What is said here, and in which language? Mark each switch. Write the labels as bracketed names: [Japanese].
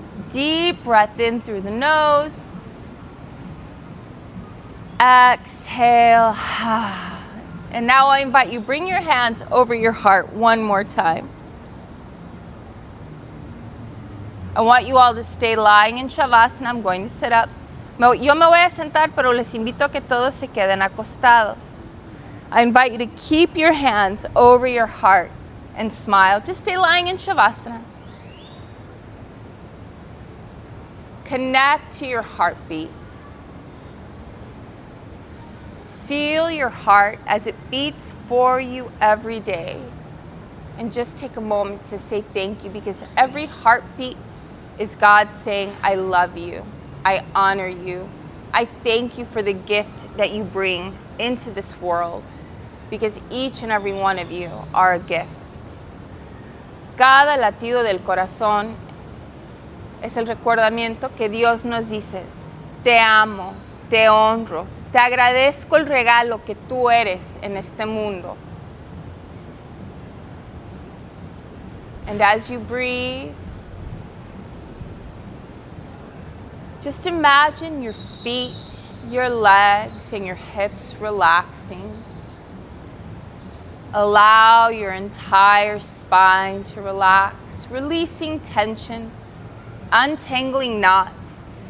[English] Deep breath in through the nose. Exhale. Ha. And now I invite you, bring your hands over your heart one more time. I want you all to stay lying in Shavasana. I'm going to sit up. [Spanish] Yo me voy a sentar, pero les invito a que todos se queden acostados. [English] I invite you to keep your hands over your heart and smile. Just stay lying in Shavasana. Connect to your heartbeat. Feel your heart as it beats for you every day. And just take a moment to say thank you, because every heartbeat is God saying, I love you. I honor you. I thank you for the gift that you bring into this world, because each and every one of you are a gift. [Spanish] Cada latido del corazón es el recordamiento que Dios nos dice, te amo, te honro, te agradezco el regalo que tú eres en este mundo. [English] And as you breathe, just imagine your feet, your legs, and your hips relaxing. Allow your entire spine to relax, releasing tension, untangling knots.